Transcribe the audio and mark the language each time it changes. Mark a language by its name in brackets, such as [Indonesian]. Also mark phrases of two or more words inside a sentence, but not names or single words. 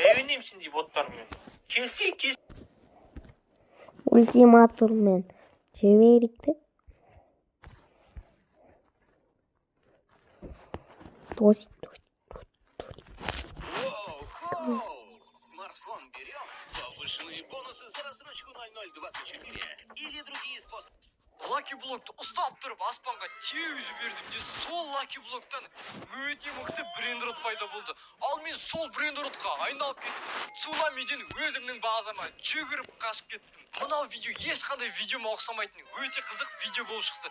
[Kazakh] Келсе. Ультиматуммен жіберікті. Смартфон берем, [Russian] повышенные бонусы за рассрочку 0024 или другие способы. [Kazakh] Лаки блокты ұстап тұрып аспанға теу жібердім де, сол лаки блоктан өте мықты брейнрот пайда болды. Ал мен сол брейнротқа айналып кетіп, цунамиден өзімнің базама жүгіріп қашып кеттім. Мынау видео ешқандай видеома ұқсамайтын өте қызық видео болып шықты.